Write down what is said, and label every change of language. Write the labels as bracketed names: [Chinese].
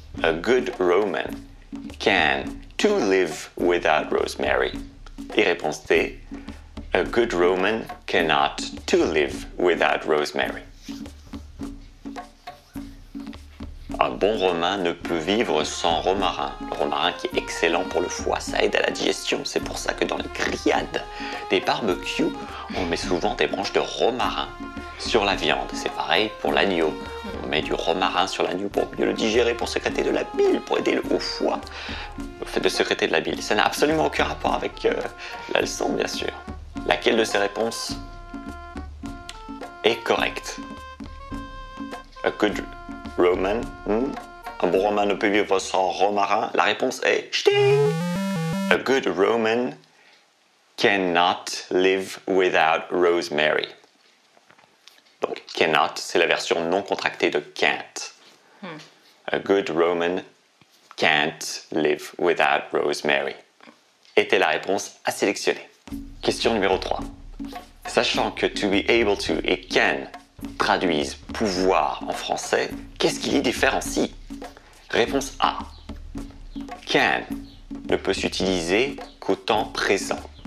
[English] A good Roman can to live without rosemary. [French] Et réponse D. [English] A good Roman cannot to live without rosemary. [French] Un bon Romain ne peut vivre sans romarin. Le romarin qui est excellent pour le foie, ça aide à la digestion. C'est pour ça que dans les grillades des barbecues, on met souvent des branches de romarin sur la viande. C'est pareil pour l'agneau. On met du romarin sur l'agneau pour mieux le digérer, pour sécréter de la bile, pour aider le foie au fait de sécréter de la bile. Ça n'a absolument aucun rapport avec la leçon, bien sûr. Laquelle de ces réponses est correcte? [English] A good Roman, [French] un bon Romain ne peut vivre sans romarin. La réponse est Ch'ting! [English] A good Roman cannot live without rosemary. [French] Donc, cannot, c'est la version non contractée de can't. [English] A good Roman can't live without rosemary. [French] Était la réponse à sélectionner. Question numéro 3. Sachant que to be able to et can traduisent pouvoir en français, qu'est-ce qui les différencie? Réponse A. Can ne peut s'utiliser qu'au temps présent.